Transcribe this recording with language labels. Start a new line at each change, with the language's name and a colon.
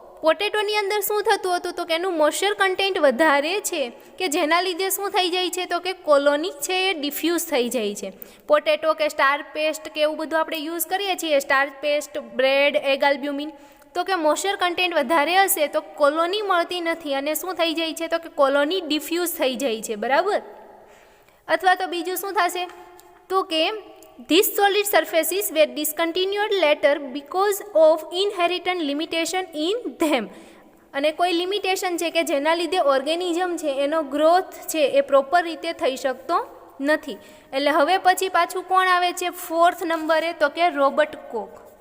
Gujarati: પોટેટોની અંદર શું થતું હતું તો કે એનું મોઇસ્ચર કન્ટેન્ટ વધારે છે કે જેના લીધે શું થઈ જાય છે તો કે કોલોની છે એ ડિફ્યુઝ થઈ જાય છે. પોટેટો કે સ્ટાર પેસ્ટ કે એવું બધું આપણે યુઝ કરીએ છીએ, star paste, bread, egg albumin, તો કે મોઇસ્ચર કન્ટેન્ટ વધારે હશે તો કોલોની મળતી નથી અને શું થઈ જાય છે તો કે કોલોની ડિફ્યુઝ થઈ જાય છે, બરાબર. અથવા તો બીજું શું થશે તો કે
English: these solid surfaces were discontinued later because of inherent limitation in them.
Gujarati: અને કોઈ લિમિટેશન છે કે જેના લીધે ઓર્ગેનિઝમ છે એનો ગ્રોથ છે એ પ્રોપર રીતે થઈ શકતો નથી. એટલે હવે પછી પાછું કોણ આવે છે 4th નંબરે તો કે રોબર્ટ કોક.